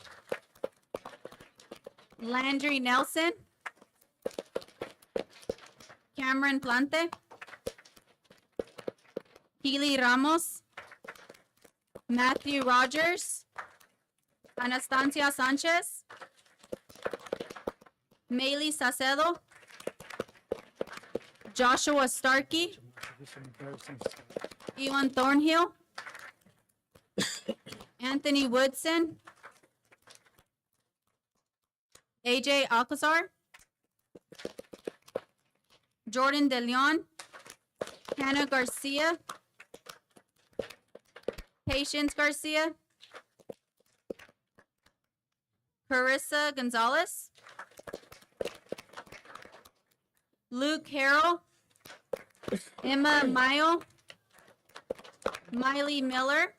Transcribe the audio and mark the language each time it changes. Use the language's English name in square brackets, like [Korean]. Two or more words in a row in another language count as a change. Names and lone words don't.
[English] Landry Nelson. Cameron Plante. Keely Ramos. Matthew Rogers. Anastasia Sanchez. Maylee Sacedo. Joshua Starkey. Ewan Thornhill. Anthony Woodson. AJ Alcazar. Jordan De Leon. Hannah Garcia. Patience Garcia. Carissa Gonzalez. Luke Harrell. Emma Mayo. Miley Miller.